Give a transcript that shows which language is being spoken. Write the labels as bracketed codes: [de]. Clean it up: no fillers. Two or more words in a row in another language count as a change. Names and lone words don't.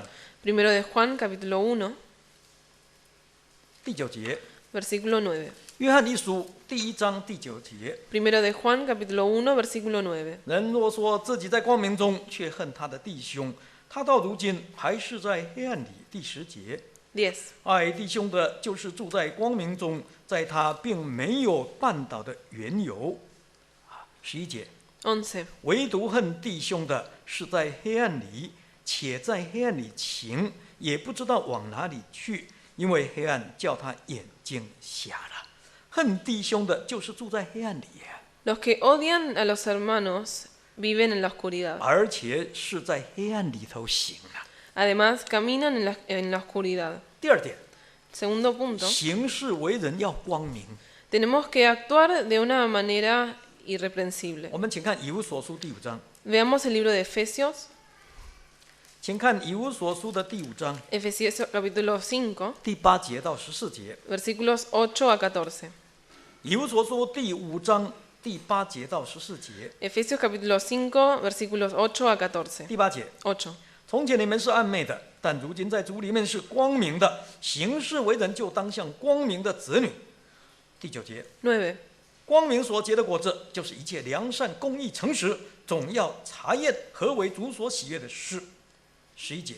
[es] Primero de Juan, capítulo 1, [zh] 第9节。 [es] versículo 9. [zh] 约翰一书第1章第9节。 [es] Primero de Juan, capítulo 1, versículo 9. [zh] 人若说自己在光明中，却恨他的弟兄，他到如今还是在黑暗里。第10节。 [es] 10. [zh] 爱弟兄的，就是住在光明中，在他并没有绊倒的缘由。11节。 [es] 11. [zh] 唯独恨弟兄的，是在黑暗里，且在黑暗里行，也不知道往哪里去，因为黑暗叫他眼睛瞎了。恨弟兄的，就是住在黑暗里， [es] Los que odian a los hermanos viven en la oscuridad. [zh] 而且是在黑暗里头行了。 [es] Además, caminan en la oscuridad. [zh] 第2点， [es] Segundo punto, [zh] 行事为人要光明。 [es] tenemos que actuar de una manera irreprensible. [zh] 我们请看以弗所书第5章， [es] Veamos el libro de Efesios, [zh] 请看以弗所书的第5章 [es] Efesios capítulo 5, [zh] 第8节到14节。 [es] versículos 8 a 14. [zh] 以弗所书第5章第8节到14节。 [es] Efesios capítulo 5, versículos 8 a 14. [zh] 第8节。 [es] 8. [zh] 从前你们是暗昧的，但如今在主里面是光明的。行事为人，就当像光明的子女。第9节。 [es] 9. [zh] 光明所结的果子，就是一切良善、公义、诚实，总要查验何为主所喜悦的事。11节。